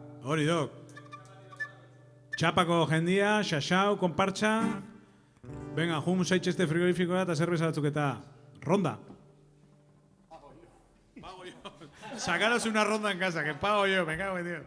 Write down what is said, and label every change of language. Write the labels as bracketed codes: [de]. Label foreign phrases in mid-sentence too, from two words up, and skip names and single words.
[eu] Hori dok. Txapako jendia, xaxau, konpartxa. Venga, jun zaitxeste frigorifikoa eta zerbeza batzuk eta ronda. [es] Pago yo. Sacaros una ronda en casa, que pago yo, me cago en Dios.